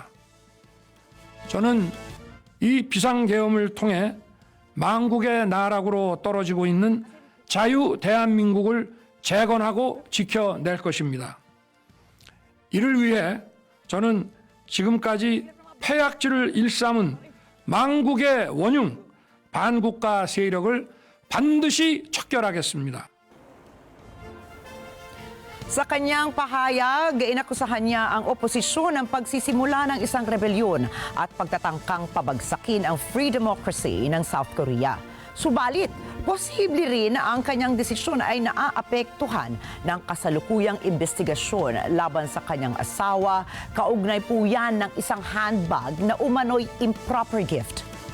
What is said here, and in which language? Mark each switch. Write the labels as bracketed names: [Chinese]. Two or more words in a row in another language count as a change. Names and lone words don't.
[Korean] 저는 이 비상계엄을 통해 망국의 나락으로 떨어지고 있는 자유 대한민국을 재건하고 지켜낼 것입니다. 이를 위해 저는 지금까지 패약질을 일삼은 망국의 원흉 반국가 세력을 반드시 척결하겠습니다. [Filipino] Sa kanyang pahayag, inakusahan niya ang oposisyon ng pagsisimula ng isang rebelyon at pagtatangkang pabagsakin ang [English] free democracy [Filipino] ng South Korea. Subalit, posible rin na ang kanyang desisyon ay naaapektuhan ng kasalukuyang investigasyon laban sa kanyang asawa, kaugnay po yan ng isang handbag na umano'y [English] improper gift.